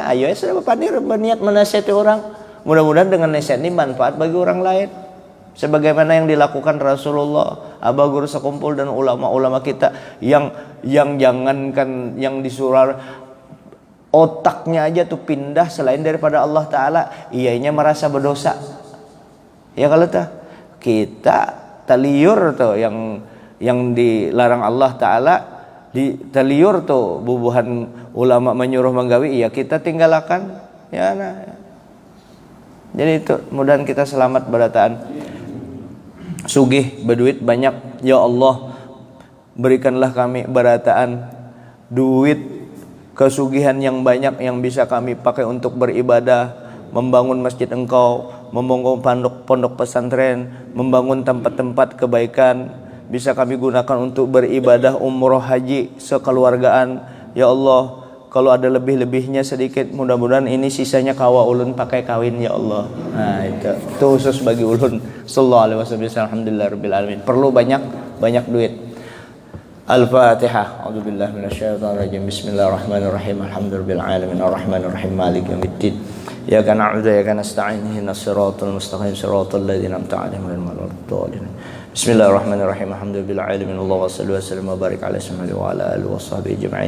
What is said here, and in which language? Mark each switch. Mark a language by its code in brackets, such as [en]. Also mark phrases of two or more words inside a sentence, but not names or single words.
[id] Ayo ya sudah berniat menasihati orang, mudah-mudahan dengan nasihat ini manfaat bagi orang lain, sebagaimana yang dilakukan Rasulullah, Aba Guru sekumpul dan ulama-ulama kita yang jangankan yang disuruh otaknya aja tuh pindah selain daripada Allah Ta'ala, ianya merasa berdosa. Ya kalau kita taliur tuh yang dilarang Allah Ta'ala, di taliur tuh bubuhan ulama menyuruh menggawi, ya kita tinggalkan ya. Nah, jadi itu mudahan kita selamat berataan sugih berduit banyak. Ya Allah, berikanlah kami berataan duit, kesugihan yang banyak yang bisa kami pakai untuk beribadah, membangun masjid Engkau, membangun pondok pesantren, membangun tempat-tempat kebaikan, bisa kami gunakan untuk beribadah umroh haji sekeluargaan. Ya Allah, kalau ada lebih-lebihnya sedikit, mudah-mudahan ini sisanya kawa ulun pakai kawin ya Allah. Nah itu khusus bagi ulun. [ar] صلى الله عليه وسلم. الحمد لله رب العالمين. [id] Perlu banyak duit. Al-Fatihah. [ar] أعوذ بالله من الشيطان الرجيم. بسم الله الرحمن الرحيم. الحمد لله رب العالمين. الرحمن الرحيم. مالك يوم الدين. إياك نعبد وإياك نستعين. اهدنا الصراط المستقيم. صراط الذين أنعمت عليهم غير المغضوب عليهم. بسم الله الرحمن الرحيم. الحمد لله رب العالمين. اللهم صل وسلم وبارك على سيدنا وعلى آله وصحبه أجمعين.